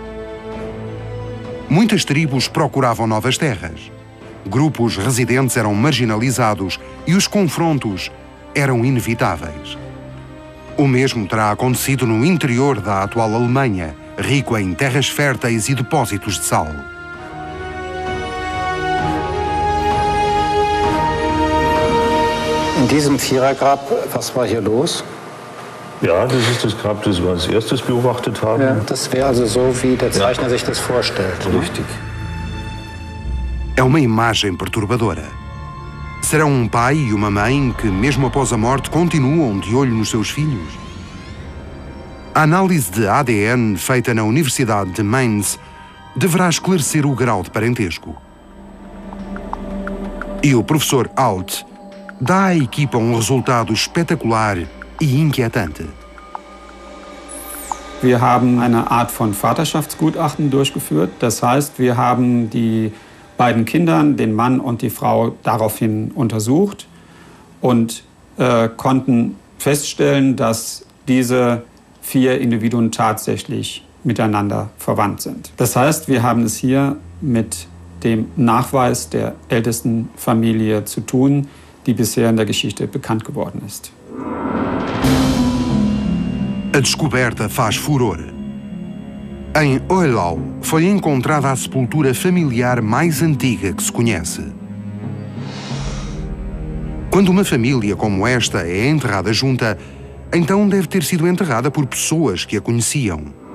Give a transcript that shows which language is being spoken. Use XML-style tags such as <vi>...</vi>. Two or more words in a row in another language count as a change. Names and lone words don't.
<pt>Muitas tribos procuravam novas terras. Grupos residentes eram marginalizados e os confrontos eram inevitáveis. O mesmo terá acontecido no interior da atual Alemanha, rico em terras férteis e depósitos de sal.</pt> <de>In diesem Vierergrab, was war hier los? Ja, das ist das Grab, das wir als erstes beobachtet haben. Ja, das wäre also so, wie der Zeichner sich das vorstellt. Richtig.</de> <pt>É uma imagem perturbadora. Serão um pai e uma mãe que, mesmo após a morte, continuam de olho nos seus filhos? A análise de ADN feita na Universidade de Mainz deverá esclarecer o grau de parentesco. E o professor Alt dá à equipa um resultado espetacular e inquietante.</pt> <de>Wir haben eine Art von Vaterschaftsgutachten durchgeführt. Das heißt, wir haben die beiden Kindern, den Mann und die Frau, daraufhin untersucht und konnten feststellen, dass diese 4 Individuen tatsächlich miteinander verwandt sind. Das heißt, wir haben es hier mit dem Nachweis der ältesten Familie zu tun, die bisher in der Geschichte bekannt geworden ist.</de> <pt>A descoberta faz furor. Em Oelau foi encontrada a sepultura familiar mais antiga que se conhece. Quando uma família como esta é enterrada junta, então deve ter sido enterrada por pessoas que a conheciam.</pt>